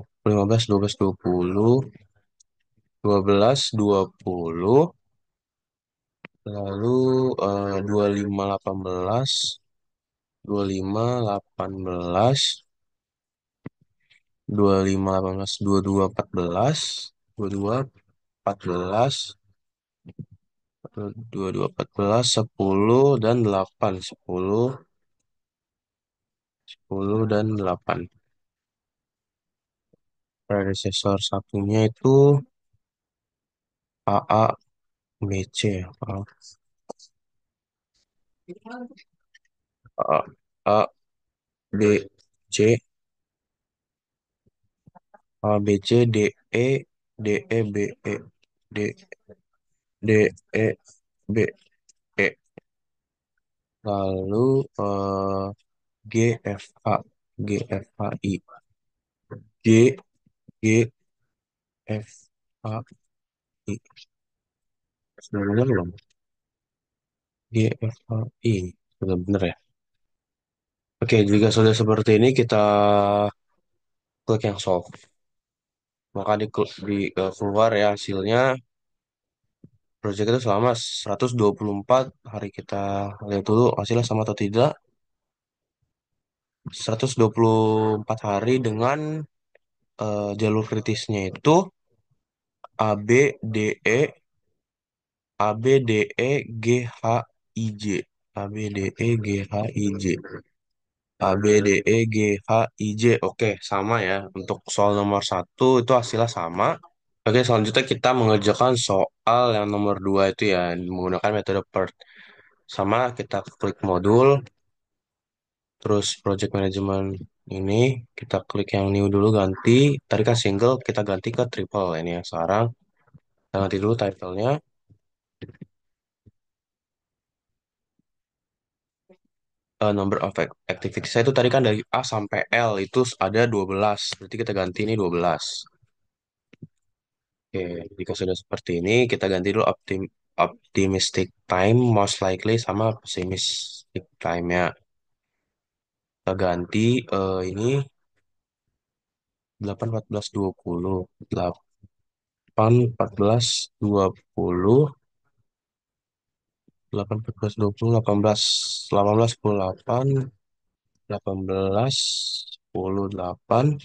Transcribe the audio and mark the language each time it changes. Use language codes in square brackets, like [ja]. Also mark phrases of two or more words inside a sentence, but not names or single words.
[id] 10, 15, 12, 20, 12, 20, lalu 25, 18, 25, 18, 25, 18, 22, 14, 22, 14, 22, 14, 10, dan 8, 10, 10, dan 8. Predecessor satunya itu AA, BC ya. A, A, B, C, A, B, C, D, E, D, E, B, E, D, D, E, B, E. Lalu G, F, A, G, F, A, I, G, G, F, A, I. Sudah benar belum? G, F, A, I. Sudah benar ya? Oke, jika sudah seperti ini, kita klik yang solve. Maka keluar ya hasilnya. Project itu selama 124 hari, kita lihat dulu hasilnya sama atau tidak. 124 hari dengan jalur kritisnya itu A, B, D, E, A, B, D, E, G, H, I, J. A, B, D, E, G, H, I, J. A, B, D, E, G, H, I, J. Oke, sama ya. Untuk soal nomor satu itu hasilnya sama. Oke, selanjutnya kita mengerjakan soal yang nomor 2 itu ya, menggunakan metode PERT. Sama, kita klik modul, terus [en] project management [id] ini, kita klik yang new dulu, ganti. Tadi kan single, kita ganti ke triple. Ini yang sekarang. Kita ganti dulu title-nya. [en] Number of activities [id] saya itu tadi kan dari A sampai L itu ada 12. Berarti kita ganti ini 12. Oke, jika sudah seperti ini, kita ganti dulu [en] optimistic time, most likely, [id] sama [en] pessimistic time- [id] nya. Kita ganti ini 8, 14, 20. 8, 14, 20. 8, 14, 20, 18. 18, 10, 8. 18, 10, 8.